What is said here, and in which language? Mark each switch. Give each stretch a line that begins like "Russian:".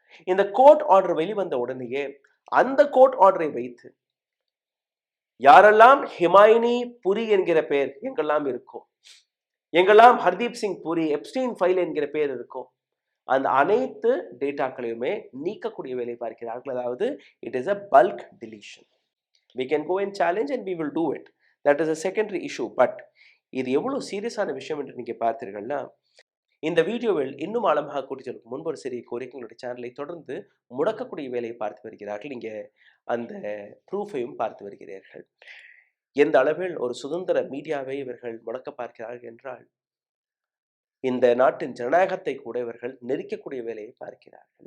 Tamil: இந்த court order வெளிவந்த உடனேயே அந்த கோர்ட் ஆர்டரை வைத்து யாரெல்லாம் ஹிமாயினி புரி என்கிற பெயர் எங்கெல்லாம் இருக்கும், எங்கெல்லாம் ஹர்தீப் சிங் புரி எப்ஸ்டீன் ஃபைல் என்கிற பெயர் இருக்கும், அந்த அனைத்து டேட்டாக்களையுமே நீக்கக்கூடிய வேலை பார்க்கிறார்கள்.
English: அதாவது it is a bulk deletion. We can go and challenge and we will do it. That is a secondary issue.
Tamil: But இது எவ்வளவு சீரியஸான விஷயம் என்று நீங்க பார்த்தீர்கள்னா, இந்த வீடியோவில் இன்னும் ஆழமாக கூட்டி செல்லும் முன்பு ஒரு சிறிய கோரிக்கை, எங்களுடைய சேனலை தொடர்ந்து முடக்கக்கூடிய வேலையை பார்த்து வருகிறார்கள். நீங்க அந்த ப்ரூஃபையும் பார்த்து வருகிறீர்கள். எந்த அளவில் ஒரு சுதந்திர மீடியாவை இவர்கள் முடக்க பார்க்கிறார்கள் என்றால், இந்த நாட்டின் ஜனநாயகத்தை கூட இவர்கள் நெரிக்கக்கூடிய வேலையை பார்க்கிறார்கள்.